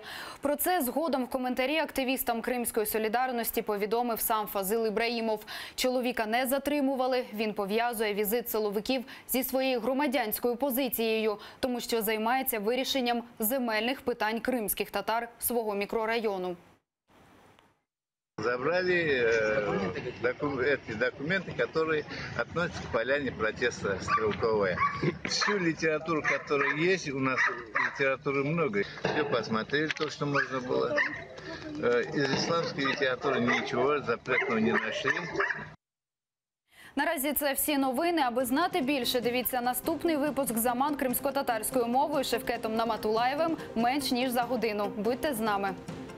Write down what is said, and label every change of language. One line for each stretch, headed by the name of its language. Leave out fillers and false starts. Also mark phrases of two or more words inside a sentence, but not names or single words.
Ukrainian: Про це згодом в коментарі активістам Кримської солідарності повідомив сам Фазил Ібраїмов. Чоловіка не затримували. Він пов'язує візит силовиків зі своєю громадянською позицією, тому що займається вирішенням земельних питань кримських татар свого мікрорайону.
Russian: Забрали эти документы, которые относятся к поляне протеста Стрелковая. Всю литературу, которая есть, у нас литературы много. Все посмотрели то, что можно было. Из исламской литературы ничего запретного не нашли.
Ukrainian: Наразі це всі новини. Аби знати більше, дивіться наступний випуск «Заман» кримськотатарською мовою Шевкетом Наматулаєвим менш ніж за годину. Будьте з нами.